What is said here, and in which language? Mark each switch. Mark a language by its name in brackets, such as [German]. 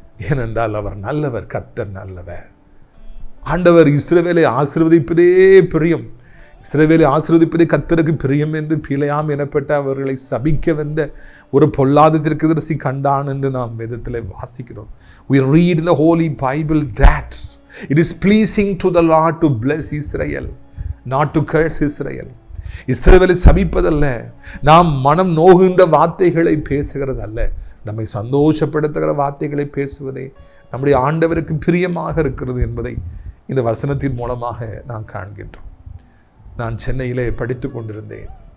[Tamil] ஏனென்றால் அவர் நல்லவர், கர்த்தர் நல்லவர். ஆண்டவர் இஸ்ரவேலை ஆசீர்வதிப்பதே பிரியம். இஸ்ரவேலை ஆசீர்வதிப்பதே கர்த்தருக்கு பிரியம் என்று பிலேயாம் எனப்பட்ட அவர்களை சபிக்க வந்த ஒரு பொல்லாத தீர்க்கதரிசி கண்டான் என்று நாம் வேதத்தில் வாசிக்கிறோம். [English] We read in the Holy Bible that it is pleasing to the Lord to bless Israel, not to curse Israel. [Tamil] இஸ்ரவேலை சபிப்பதல்ல, நாம் மனம் நோகுகின்ற வார்த்தைகளை பேசுகிறதல்ல, நம்மை சந்தோஷப்படுத்துகிற வார்த்தைகளை பேசுவதே நம்முடைய ஆண்டவருக்கு பிரியமாக இருக்கிறது என்பதை இந்த வசனத்தின் மூலமாக நாம் காண்கின்றோம். நான் சென்னையிலே படித்து கொண்டிருந்தேன்.